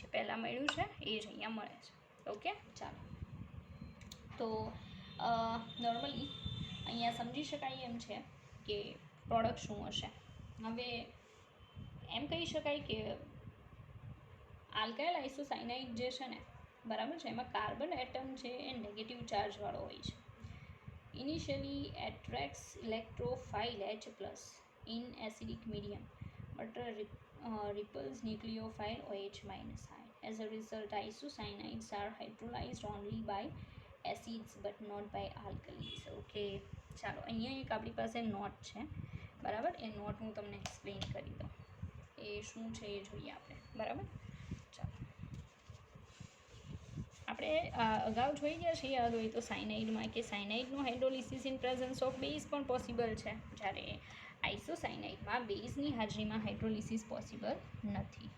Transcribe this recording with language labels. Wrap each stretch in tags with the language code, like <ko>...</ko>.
<gu>જે પહેલાં મળ્યું છે એ જ અહીંયા મળે છે. ઓકે, ચાલો તો નોર્મલી અહીંયા સમજી શકાય એમ છે કે પ્રોડક્ટ શું હશે. હવે એમ કહી શકાય કે આલ્કાઇલ આઇસોસાયનાઇડ જે છે ને બરાબર છે એમાં કાર્બન એટમ છે એ નેગેટિવ ચાર્જવાળો હોય છે.</gu> <en>Initially attracts electrophile H plus in acidic medium but repels nucleophile OH minus ion. As a result, isocyanides are hydrolyzed only by acids but not by alkalis.</en> <gu>Okay, ચાલો અહીંયા એક આપણી પાસે નોટ છે બરાબર, એ નોટ હું તમને એક્સપ્લેન કરી દઉં એ શું છે એ જોઈએ આપણે. બરાબર, ચાલો આપણે અગાઉ જોઈ ગયા છીએ યાદ હોય તો સાયનાઇડમાં કે સાયનાઇડનું hydrolysis</gu> <en>in presence of base</en> <gu>પણ પોસિબલ છે, જ્યારે આઇસોસાયનાઇડમાં બેઝની હાજરીમાં હાઇડ્રોલિસિસ પોસિબલ નથી.</gu>